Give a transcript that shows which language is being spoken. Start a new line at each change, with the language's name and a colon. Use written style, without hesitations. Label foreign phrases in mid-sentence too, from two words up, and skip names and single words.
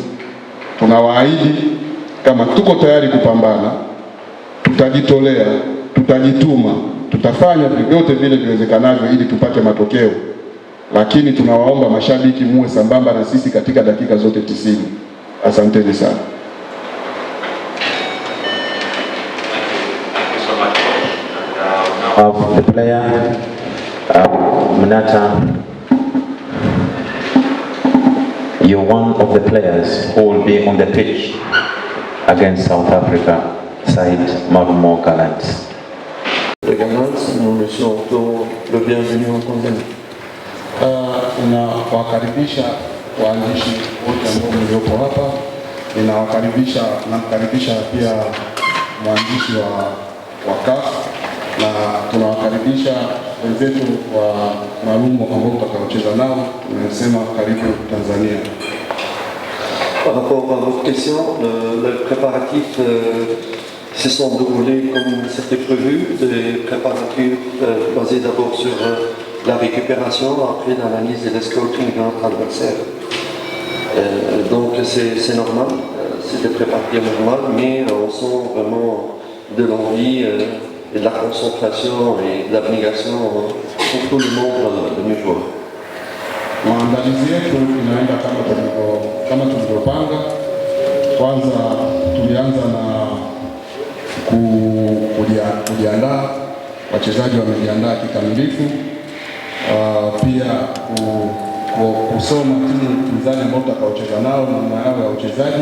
Swahili: Tunawaahidi kama tuko tayari kupambana, tutajitolea, tutajituma, tutafanya vyote vile viwezekanavyo ili tupate matokeo. Lakini tunawaomba mashabiki muwe sambamba na sisi katika dakika zote 90. Asanteni sana.
English: Of the player Munata, you're one of the players who will be on the pitch against South Africa side Marumo Gallants.
French: Les Gallants, nous lui souhaitons le bienvenu en Tanzanie.
Swahili: Ninawakaribisha waandishi wote ambao mliopo hapa. Namkaribisha pia mwandishi wa CAF, na tunawakaribisha wenzetu wa Marumo ambao tutakaocheza nao. Tunasema karibu Tanzania.
French: Par rapport à votre question, le préparatif se sont déroulés comme c'était prévu, des préparatifs basés d'abord sur la récupération, après l'analyse et le scouting de notre adversaire. Donc c'est normal, c'est des préparatifs normaux, mais on sent vraiment de l'envie et de la concentration et de l'abnégation pour tout le monde de nos joueurs.
Swahili: Maandalizi yetu inaenda kama tulivyopanga. Kwanza tulianza na kujiandaa, wachezaji wamejiandaa kikamilifu. Pia kusoma timu pinzani ambao tutakaocheza nao na namna yao ya uchezaji.